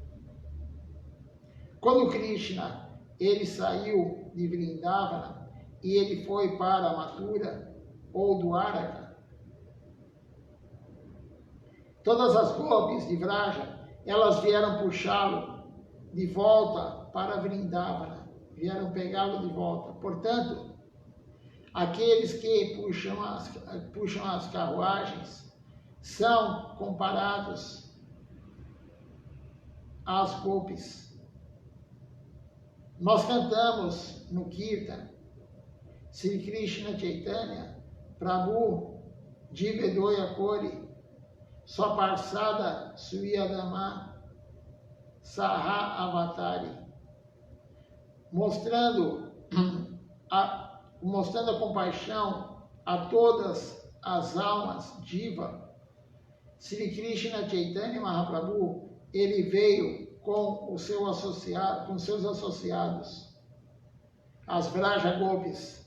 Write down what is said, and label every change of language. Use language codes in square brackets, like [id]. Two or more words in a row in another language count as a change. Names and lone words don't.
[pt] Quando Krishna, ele saiu de Vrindavana e ele foi para Mathura ou Dwaraka, todas as gopis de Vraja, elas vieram puxá-lo de volta para Vrindavana, vieram pegá-lo de volta. Portanto, aqueles que puxam as carruagens são comparados às gopis. Nós cantamos no Kirtan [bn] শ্রী কৃষ্ণ চৈতন্য প্রভু জীবেদয়া করি স্বপার্ষদ স্বীয়ধাম সহ অবতরি, [pt] mostrando a compaixão a todas as almas diva. Sri Krishna Chaitanya Mahaprabhu, ele veio com seus associados, as Vraja Gopis.